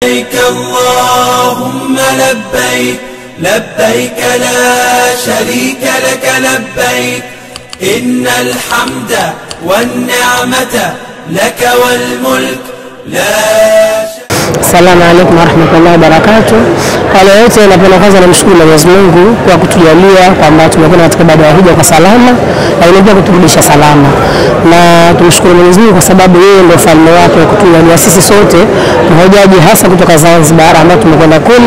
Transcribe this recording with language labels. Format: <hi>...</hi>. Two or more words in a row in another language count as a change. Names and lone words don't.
<ar>اللهم لبيك لبيك لا شريك لك لبيك إن الحمد والنعمة لك والملك لا. السلام عليكم ورحمة الله وبركاته.</ar> <sw>Wale wote napenda kwanza nimshukuru Mwenyezi Mungu kwa kutujalia kwamba tumekuwa katika ibada ya hija kwa salama na pia kuturudisha salama. Na tumshukuru Mwenyezi Mungu kwa sababu yeye ndio falme wake wa kutujalia sisi sote mahujaji hasa kutoka Zanzibar ambao tumekwenda kule.</sw>